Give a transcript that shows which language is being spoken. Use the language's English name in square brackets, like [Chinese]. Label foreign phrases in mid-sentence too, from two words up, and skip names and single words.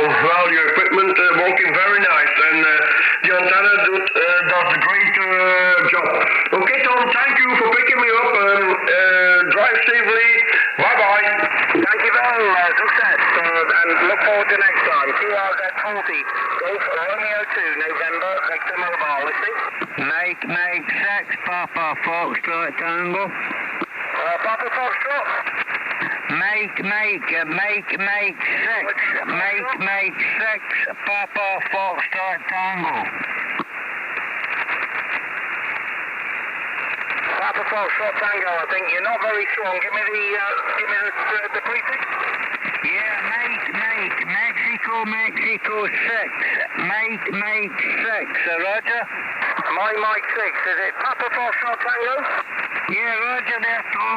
[English] Well, your equipment working very nice, and the antenna does a great job. Okay, Tom. Thank you for picking me up. Drive safely. Bye bye. Thank you very much. Success, and look forward to next time. QRZ40 Golf Romeo 2 November Victor Mobile. Listening. Mike 6 Papa Foxtrot Tango. Papa Foxtrot. Mike 6 Papa Foxtrot Tango. Papa Foxtrot Tango, I think you're not very strong. Give me the prefix. Yeah, Mike Mexico 6. Mike 6, Roger. Mike 6, is it Papa Foxtrot Tango? Yeah, Roger there, Tom.